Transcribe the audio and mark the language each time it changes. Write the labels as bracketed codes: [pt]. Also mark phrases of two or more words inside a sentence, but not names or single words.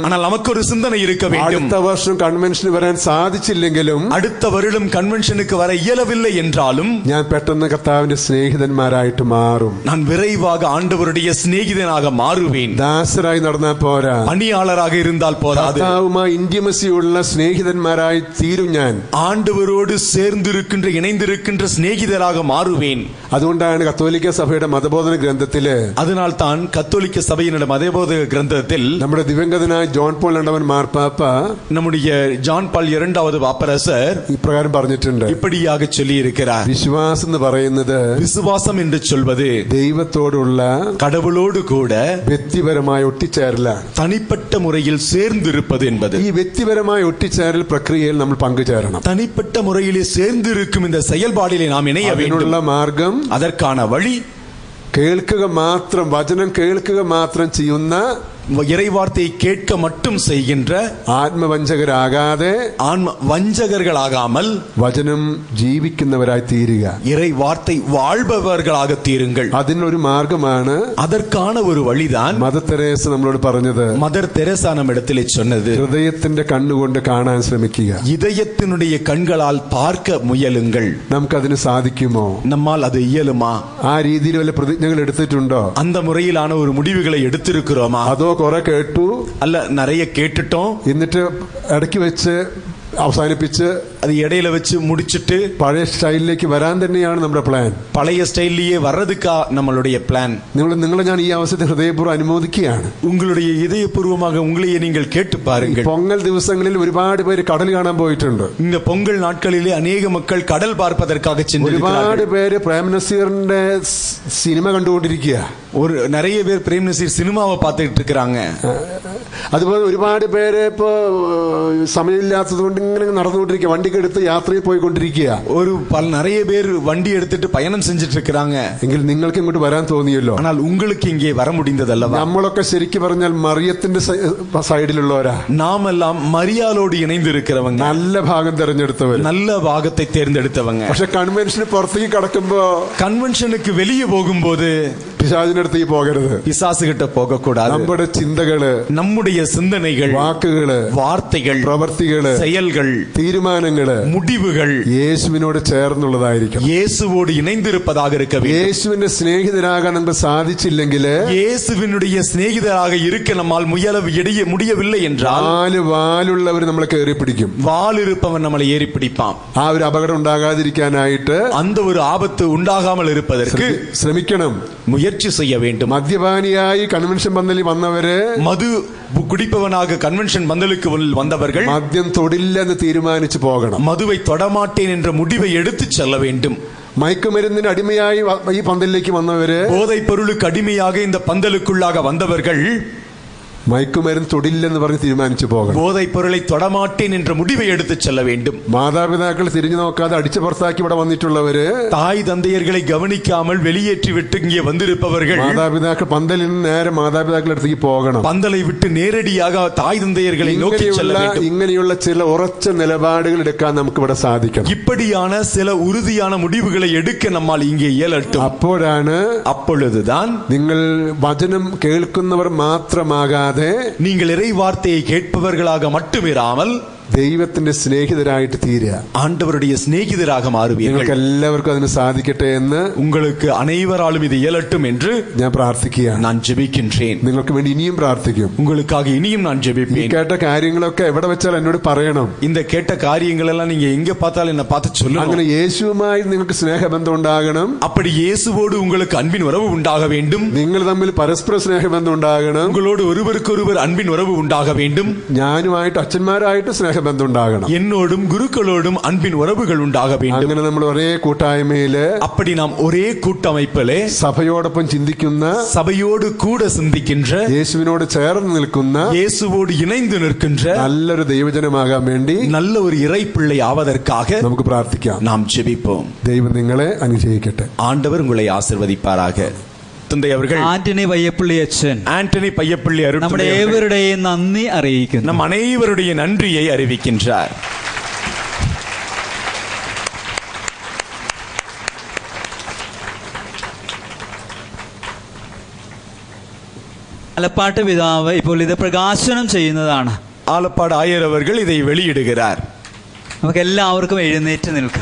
[ta] ஆனால் நமக்கு ஒரு சிந்தனை இருக்க வேண்டும். [ml] അടുത്ത വർഷം കൺവെൻഷന് വരാൻ സാധിച്ചില്ലെങ്കിലും, [ta] அடுத்த வருடம் கன்வென்ஷனுக்கு வர இயலவில்லை என்றாலும், [ml] ഞാൻ പെട്ടെന്ന് കർത്താവിന്റെ സ്നേഹിതന്മാരായിട്ട് മാറും. [ta] நான் விரைவாக ஆண்டவருடைய சிநேகிதனாக மாறுவேன். [ml] ദാസരായി നടന്നാൽ പോരാ, [ta] பணியாளராக இருந்தால் போதாது. [ml] കർത്താവുമായി ഇന്റിമസി ഉള്ള സ്നേഹിതന്മാരായി തീരും ഞാൻ. [ta] ஆண்டவரோடு சேர்ந்திருக்கின்ற, இணைந்திருக்கின்ற சிநேகிதராக மாறுவேன். [ml] അതുകൊണ്ടാണ് കത്തോലിക്ക സഭയുടെ മതബോധന ഗ്രന്ഥത്തില്, [ta] அதனால் தான் கத்தோலிக்க சபையினுடைய மதபோத கிரந்தத்தில் [ml] നമ്മുടെ ദിവംഗതനായ ജോൺ പോൾ രണ്ടാമൻ മാർപ്പാപ്പ, [ta] நம்முடைய ஜான் பால் இரண்டாவது பாப்பரசர் [ml] ഇപ്രകാരം പറഞ്ഞിട്ടുണ്ട്. [ta] இப்படியாக சொல்லி இருக்கிறார். [ml] വിശ്വാസം എന്ന് പറയുന്നത് [ta] விசுவாசம் என்று சொல்வது [ml] ദൈവത്തോടുള്ള [ta] கடவுளோடு கூட [ml] വ്യക്തിപരമായ ഒട്ടിച്ചേരലാണ്. [ta] தனிப்பட்ட முறையில் சேர்ந்திருப்பது என்பது. [ml] ഈ വ്യക്തിപരമായ ഒട്ടിച്ചേരൽ പ്രക്രിയയിൽ നമ്മൾ പങ്കുചേരണം. [ta] தனிப்பட்ட முறையிலே சேர்ந்திருக்கும் இந்த செயல்பாடிலே நாம் இணைய வேண்டும். [ml] അതിനുള്ള മാർഗം, [ta] அதற்கான வழி, [ml] കേൾക്കുക മാത്രം, വചനം കേൾക്കുക മാത്രം ചെയ്യുന്ന, [ta] இறைவார்த்தையை கேட்க மட்டும் செய்கின்ற, [ml] ആത്മവഞ്ചകരാകാതെ, [ta] ஆன்ம வஞ்சகர்களாகாமல், [ml] വചനം ജീവിക്കുന്നവരായി തീരുക. [ta] இறைவார்த்தை வாழ்பவர்களாக தீருங்கள். [ml] അതിനൊരു മാർഗമാണ്, [ta] அதற்கான ஒரு வழிதான் [ml] മദർ തെരേസ നമ്മളോട് പറഞ്ഞത്. [ta] மதர் தெரேசா நம்மிடத்திலே சொன்னது, [ml] ഹൃദയത്തിന്റെ കണ്ണുകൊണ്ട് കാണാൻ ശ്രമിക്കുക. [ta] இதயத்தினுடைய கண்களால் பார்க்க முயலுங்கள். [ml] നമുക്കതിന് സാധിക്കുമോ? [ta] நம்மால் அது இயலுமா? [ml] ആ രീതിയിൽ വല്ല പ്രതിജ്ഞകൾ എടുത്തിട്ടുണ്ടോ? [ta] அந்த முறையிலான ஒரு முடிவுகளை எடுத்திருக்கிறோமா? [ml] അതോ കുറെ കേട്ടു, [ta] அல்ல நிறைய கேட்டுட்டோம், [ml] എന്നിട്ട് ഇടയ്ക്ക് വെച്ച് അവസാനിപ്പിച്ച് [ta] அது இடையில வச்சு முடிச்சிட்டு [ml] പഴയ സ്റ്റൈലിലേക്ക് വരാൻ തന്നെയാണ് നമ്മുടെ പ്ലാൻ. [ta] பழைய ஸ்டைல்லயே வர்றதுக்கா நம்மளுடைய பிளான். [ml] നിങ്ങളെ ഞാൻ ഈ അവസരത്തിൽ ഹൃദയപൂർവ്വം അനുമോദിക്കുകയാണ്. [ta] உங்களுடைய இதயபூர்வமாக உங்களையே நீங்கள் கேட்டு பாருங்கள். [ml] പൊങ്കൽ ദിവസങ്ങളിൽ ഒരുപാട് പേര് കടൽ കാണാൻ പോയിട്ടുണ്ട്. [ta] இந்த பொங்கல் நாட்களிலே அநேக மக்கள் கடல் பார்ப்பதற்காக சென்றிருக்கிறார்கள். [ml] ഒരുപാട് പേര് പ്രേം നസീറിന്റെ സിനിമ കണ്ടുകൊണ്ടിരിക്കുക. [ta] ஒரு நிறைய பேர் பிரேம் நசீர் சினிமாவை பார்த்துட்டு இருக்காங்க. [ml] അതുപോലെ ഒരുപാട് പേര് ഇപ്പോ സമയമില്ലാത്തത് കൊണ്ട് ഇങ്ങനെ നടന്നുകൊണ്ടിരിക്കുക, വണ്ടിക്ക് എടുത്ത് യാത്രയിൽ പോയിക്കൊണ്ടിരിക്കുക. [ta] ஒரு நிறைய பேர் வண்டி எடுத்துட்டு பயணம் செஞ்சிட்டு இருக்காங்க. [ml] എങ്കിൽ നിങ്ങൾക്ക് ഇങ്ങോട്ട് വരാൻ തോന്നിയല്ലോ. [ta] ஆனால் உங்களுக்கு இங்கே வர முடிந்ததல்லவா? [ml] നമ്മളൊക്കെ ശരിക്കും പറഞ്ഞാൽ മറിയത്തിന്റെ സൈഡിലുള്ളവരാ. [ta] நாம் எல்லாம் മറിയാലോട് ഇണൈந்து இருக்கிறவங்க, [ml] നല്ല ഭാഗം തിരഞ്ഞെടുത്തവർ, [ta] நல்ல ഭാഗத்தை தேர்ந்தெடுத்தவங்க. [ml] പക്ഷെ കൺവെൻഷന് പുറത്തേക്ക് കടക്കുമ്പോ, [ta] കൺവെൻഷனுக்கு வெளியே போகும்போது [ml] പിശാചിനടുത്തേക്ക് പോകരുത്, [ta] பிசாசுகிட்ட போகக்கூடாது. [ml] നമ്മുടെ ചിന്തകള്, [ta] நம்முடைய சிந்தனைகள், [ml] വാക്കുകള്, [ta] வார்த்தைகள், [ml] പ്രവൃത്തികള്, [ta] செயல்கள், [ml] തീരുമാനങ്ങള്, [ta] முடிவுகள் [ml] യേശുവിനോട് ചേർന്നുള്ളതായിരിക്കും. [ta] இயேசுவோடு இணைந்திருப்பதாக இருக்க வேண்டும். [ml] യേശുവിന്റെ സ്നേഹിതരാകാൻ നമുക്ക് സാധിച്ചില്ലെങ്കിൽ, [ta] இயேசுவினுடைய சிநேகிதராக இருக்க நம்மால் முடியவில்லை என்றால், [ml] വാലുള്ളവർ നമ്മളെ കയറി പിടിക്കും. [ta] வால் இருப்பவன் நம்மளை ஏறி பிடிப்பான். [ml] ആ ഒരു അപകടം ഉണ്ടാകാതിരിക്കാനായിട്ട് [ta] அந்த ஒரு ஆபத்து உண்டாகாமல் இருப்பதற்கு [ml] ശ്രമിക്കണം, [ta] முயற்சி செய்ய வேண்டும். [ml] മദ്യപാനിയായി കൺവെൻഷൻ പന്തലിൽ വന്നവര്, [ta] மது குடிப்பவனாக கன்வென்ஷன் பந்தலுக்கு வந்தவர்கள் [ml] മദ്യം തൊടില്ലെന്ന് തീരുമാനിച്ചു പോകണം. [ta] மதுவை தொடமாட்டேன் என்ற முடிவை எடுத்து செல்ல வேண்டும். [ml] മയക്കുമരുന്നിന് അടിമയായി ഈ പന്തലിലേക്ക് വന്നവര്, [ta] போதை பொருளுக்கு அடிமையாக இந்த பந்தலுக்குள்ளாக வந்தவர்கள் [ml] മയക്കുമരുന്ന് തൊടില്ലെന്ന് പറഞ്ഞ് തീരുമാനിച്ചു പോകണം. [ta] போதை பொருளை தொடமாட்டேன் என்ற முடிவை எடுத்து செல்ல வேண்டும். [ml] മാതാപിതാക്കൾ തിരിഞ്ഞു നോക്കാതെ അടിച്ചു പുറത്താക്കി ഇവിടെ വന്നിട്ടുള്ളവര്, [ta] தாய் தந்தையர்களை கவனிக்காமல் வெளியேற்றி விட்டு இங்கே வந்திருப்பவர்கள், [ml] മാതാപിതാക്കൾ പന്തലിൽ നിന്ന് നേരെ മാതാപിതാക്കളുടെ അടുത്തേക്ക് പോകണം. [ta] பந்தலை விட்டு நேரடியாக தாய் தந்தையர்களை நோக்கி செல்ல வேண்டும். [ml] ഇങ്ങനെയുള്ള ചില ഉറച്ച നിലപാടുകൾ എടുക്കാൻ നമുക്ക് ഇവിടെ സാധിക്കണം. [ta] இப்படியான சில உறுதியான முடிவுகளை எடுக்க நம்மால் இங்கே இயலட்டும். அப்பொழுதுதான் [ml] നിങ്ങൾ വചനം കേൾക്കുന്നവർ മാത്രമാകാതെ, [ta] நீங்கள் இறை வார்த்தையை கேட்பவர்களாக மட்டுமிராமல் [ml] ദൈവത്തിന്റെ സ്നേഹിതരായിട്ട് തീരുക, [ta] ஆண்டவருடைய சிநேகிதராக மாறுவீர்கள். [ml] നിങ്ങൾക്ക് എല്ലാവർക്കും അതിന് സാധിക്കട്ടെ എന്ന്, [ta] உங்களுக்கு அனைவராலும் இது இயலட்டும் என்று [ml] ഞാൻ പ്രാർത്ഥിക്കുകയാണ്. [ta] நான் ஜெபிக்கின்றேன். [ml] നിങ്ങൾക്ക് വേണ്ടി ഇനിയും പ്രാർത്ഥിക്കും. [ta] உங்களுக்காக இனியும் நான் ஜெபிப்பேன். [ml] കേട്ട കാര്യങ്ങളൊക്കെ എവിടെ വെച്ചാൽ എന്നോട് പറയണം. [ta] இந்த கேட்ட காரியங்கள் எல்லாம் நீங்க எங்க பார்த்தாலும் என்ன பார்த்து சொல்லணும். [ml] അങ്ങനെ യേശുവുമായി നിങ്ങൾക്ക് സ്നേഹബന്ധം ഉണ്ടാകണം. [ta] அப்படி இயேசுவோடு உங்களுக்கு அன்பின் உறவு உண்டாக வேண்டும். [ml] നിങ്ങൾ തമ്മിൽ പരസ്പര സ്നേഹബന്ധം ഉണ്ടാകണം. [ta] உங்களோடு ஒருவருக்கொருவர் அன்பின் உறவு உண்டாக வேண்டும். [ml] ഞാനുമായിട്ട് അച്ഛന്മാരായിട്ട് സ്നേഹബന്ധം ഉണ്ടാകണം. [ta] என்னோடும் குருக்களோடும் அன்பின் உறவுகள் உண்டாக வேண்டும். [ml] അങ്ങനെ നമ്മൾ ഒരേ കൂട്ടായ്മയില്, [ta] அப்படி நாம் ஒரே கூட்டமைப்பிலே [ml] സഭയോടൊപ്പം ചിന്തിക്കുന്ന, [ta] சபையோடு கூட சிந்திக்கின்ற, [ml] യേശുവിനോട് ചേർന്ന് നിൽക്കുന്ന, [ta] இயேசுவோடு இணைந்து நிற்கின்ற [ml] നല്ലൊരു ദൈവജനമാകാൻ വേണ്ടി [ta] நல்ல ஒரு இறை பிள்ளை ஆவதற்காக [ml] നമുക്ക് പ്രാർത്ഥിക്കാം. [ta] நாம் ஜெபிப்போம். [ml] ദൈവം നിങ്ങളെ അനുഗ്രഹിക്കട്ടെ. [ta] ஆண்டவர் உங்களை ஆசீர்வதிப்பாராக. தந்தை அவர்கள் [ml] ആന്റണി പയ്യപ്പള്ളി അച്ഛൻ, [ta] ஆண்டனி பையப்பள்ளி [ml] നമ്മുടെ ഏവരുടെയും നന്ദി അറിയിക്കുന്നു. [ta] நம் அனைவருடைய நன்றியை அறிவிக்கின்றார். [ml] ആലപ്പാട്ട് പിതാവ് ഇപ്പോൾ ഇത് പ്രകാശനം ചെയ്യുന്നതാണ്. [ta] ஆலப்பாடு ஆயர் அவர்கள் இதை வெளியிடுகிறார். [ml] നമുക്ക് എല്ലാവർക്കും എഴുന്നേറ്റ് നിൽക്കാം.